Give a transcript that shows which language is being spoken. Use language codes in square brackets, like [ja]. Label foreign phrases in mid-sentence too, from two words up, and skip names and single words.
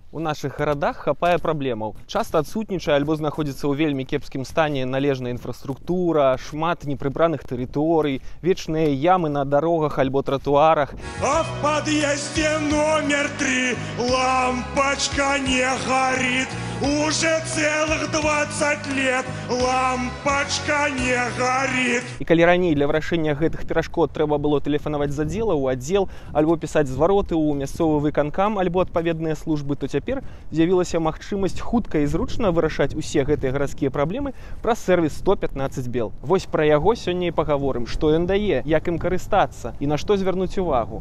[be] У наших гарадах хапае праблемаў. Часта адсутнічае альбо знаходзіцца ў вельмі кепскім стане належная інфраструктура, шмат непрыбраных тэрыторый, вечныя ямы на дарогах альбо тратуарах. [ru] А в подъезде номер 3 лампочка не горит. Уже целых 20 лет лампочка не горит. [be] І калі раней для вырашэння гэтых перашкод трэба было тэлефанаваць з аддзела ў аддзел альбо пісаць звароты ў мясцовы выканкам альбо адпаведныя службы, то цяпер з'явілася магчымасць хутка і зручна вырашаць усе гэтыя гарадскія праблемы праз сервіс 115 бел. Вось пра яго сёння і пагаворым, што ён дае, як ім карыстацца і на што звярнуць увагу.